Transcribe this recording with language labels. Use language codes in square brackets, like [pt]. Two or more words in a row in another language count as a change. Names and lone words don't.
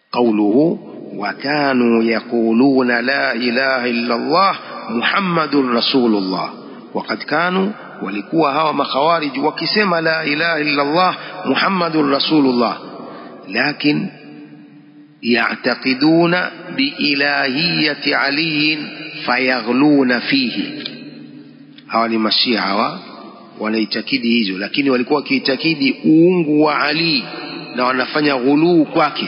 [ar] قوله وكانوا يقولون لا إله إلا الله محمد رسول الله. وقد كانوا [sw] walikuwa hawa makhawarij wakisema [ar] لا إله إلا الله محمد رسول الله, lakin يعتقدون بإلهية علي فيغلون فيه. Hawa ni mashia hawa wanaitakidi hizo, lakini walikuwa wakiitakidi uungu wa Ali na wanafanya ghuluu kwake.